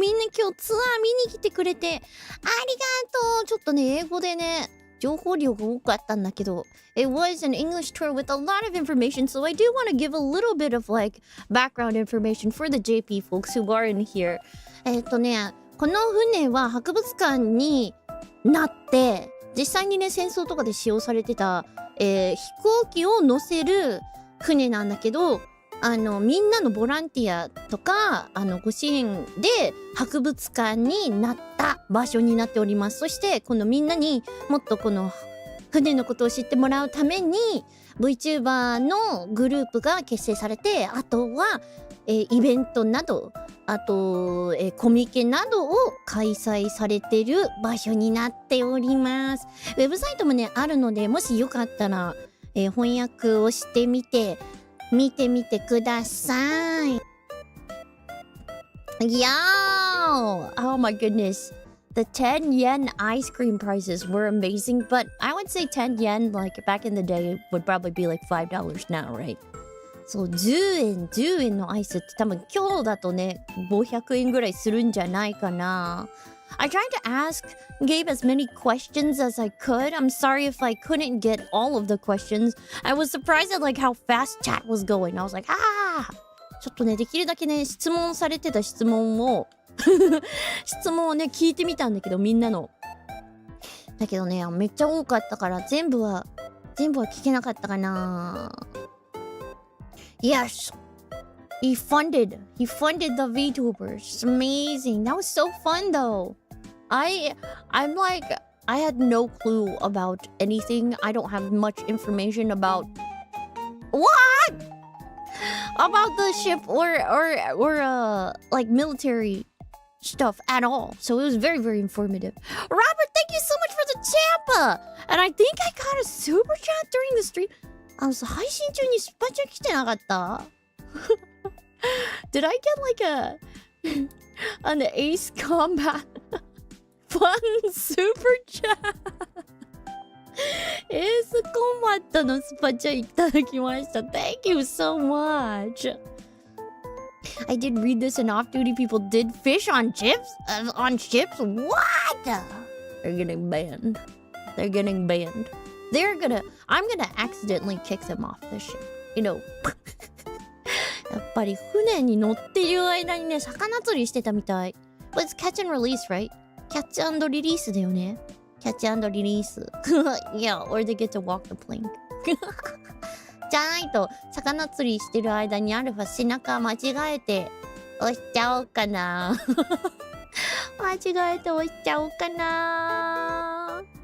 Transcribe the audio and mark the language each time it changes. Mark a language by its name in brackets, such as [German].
[Japanese] みんな今日ツアー見に来てくれてありがとう。ちょっとね、英語でね、情報量が多かったんだけど [English] It was an English tour with a lot of information, so I do want to give a little bit of like background information for the JP folks who are in here. [Japanese] この船は博物館になって実際にね、戦争とかで使用されてた、飛行機を乗せる船なんだけど、みんなのボランティアとかご支援で博物館になった場所になっております。そしてこのみんなにもっとこの船のことを知ってもらうために VTuber のグループが結成されて、あとは、イベントなど、あと、コミケなどを開催されてる場所になっております。ウェブサイトもねあるので、もしよかったら、翻訳をしてみてください。 [English] Yo! Oh my goodness. The 10 yen ice cream prices were amazing, but I would say 10 yen, like back in the day, would probably be like $5 now, right? [Japanese] そう、10円のアイスって多分今日だとね、500円ぐらいするんじゃないかな。 [English] I tried to ask Gabe as many questions as I could. I'm sorry if I couldn't get all of the questions. I was surprised at like how fast chat was going. I was like, [Japanese] ちょっとね、できるだけね、質問されてた質問をね、聞いてみたんだけど、みんなの。だけどね、めっちゃ多かったから、全部は聞けなかったかな。 [English] Yes! He funded the VTubers. It's amazing. That was so fun though. I'm like, I had no clue about anything. I don't have much information about what? About the ship or like military stuff at all. So it was very, very informative. Robert, thank you so much for the champa! And I think I got a super chat during the stream. [Japanese] 配信中にスパチャ来てなかった？ [English] Did I get like an Ace Combat Fun Super Chat? [Japanese] エースコンバットのスパチャいただきました。 [English] Thank you so much. I did read this and off-duty people did fish on ships? What? They're getting banned. I'm gonna accidentally kick them off the ship. You know. [Japanese] やっぱり船に乗ってる間にね、魚釣りしてたみたい。 [English] But it's catch and release, right? [Japanese] キャッチ&リリースだよね。キャッチ&リリース。 [English] Yeah, or they get to walk the plank. [Japanese] じゃないと、魚釣りしてる間にアルファ背中間違えて押しちゃおうかな。間違えて押しちゃおうかな。